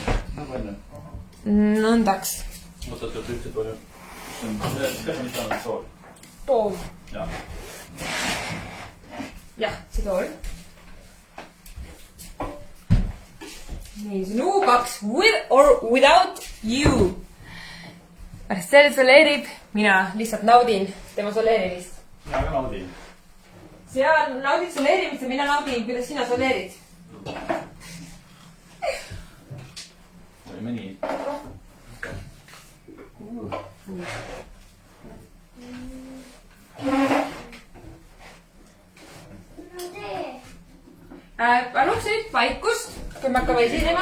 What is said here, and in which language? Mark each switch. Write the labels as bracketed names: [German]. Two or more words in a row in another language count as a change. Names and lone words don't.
[Estonian] Nõndaks. Võtad üldse palju. Kas on mitte ainult sool? Tool. Jah, see tool. Nii, see on U2 with or without you. Pärast see soleerib, mina lihtsalt naudin tema soleerimist. Mina ka naudin. Sina naudid soleerimist ja mina naudin, kuidas sina soleerid. Olime nii. Paluks nüüd vaikust, kui me hakkame esinema.